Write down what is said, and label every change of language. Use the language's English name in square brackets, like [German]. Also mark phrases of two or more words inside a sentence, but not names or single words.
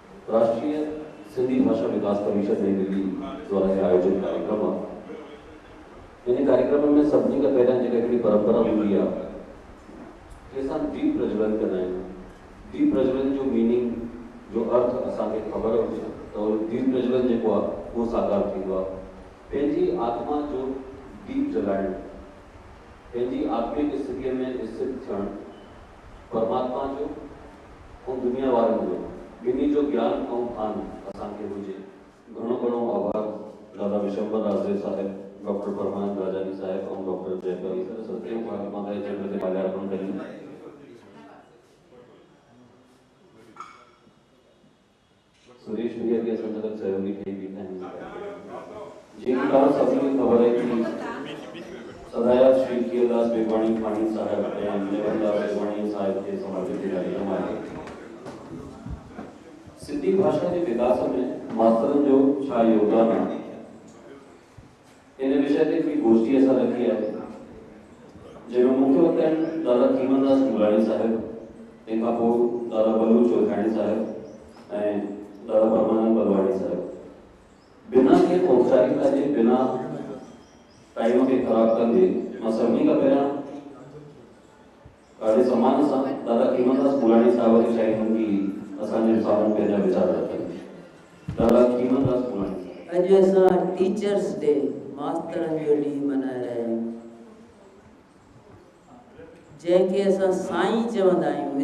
[Hindi] राष्ट्रीय सिंधी भाषा विकास परिषद नई दिल्ली द्वारा आयोजित कार्यक्रम इन कार्यक्रम में सभी का पहला जी [Sindhi] परंपरा हूंदी आहे कि असां दीप प्रज्वलन कंदा आहियूं। दीप प्रज्वलन जो मीनिंग जो अर्थ असांखे ख़बर हुजे तो दीप प्रज्वलन जेको आहे उहो साकार थींदो आहे। पंहिंजी आत्मा जो दीप जलाइण, पंहिंजी आत्मिक स्थिति में स्थित थियण, परमात्मा जो और दुनिया वारनि जो ॿिन्ही जो ज्ञान और भान असांखे हुजे। घणो घणो आभार [Hindi] दादा विशंबर राजदेव साहिब, डॉक्टर परमानंद राजानी साहिब और डॉक्टर जयकवि सरस्वती माता के चरण से माल्यार्पण करें। सुरेश भैया के संचालक सहयोगी थे भी हैं जिनका सभी खबर है कि सदाया श्री कियदास बेवाणी पाणी साहब एवं नेवंदास बेवाणी साहब के समर्पित कार्यक्रम आहे। सिंधी भाषा के विकास में [Sindhi] मास्तरन जो छा योगदान है इन विषय ते भी गोष्ठी असां रखी है जंहिंमें मुख्य वक्ता आहिनि दादा कीमनदास मुलाणी साहिब, तंहिंखां पोइ दादा बलू चौधाणी साहिब ऐं दादा परमानंद बलवाणी साहिब। [Hindi] बिना के औपचारिकता के बिना [Sindhi] टाइम के खराब कंदे मां सभिनी खां पहिरियां ॾाढे सम्मान सां दादा कीमनदास मुलाणी साहिब खे चाहींदुमि कि असांजे साम्हूं पंहिंजा वीचार रखनि। दादा कीमनदास मुलाणी। अॼु असां [English] Teachers Day [Sindhi] मास्तरनि जो ॾींहुं मल्हाए रहिया आहियूं, जंहिंखे असां साईं चवंदा आहियूं।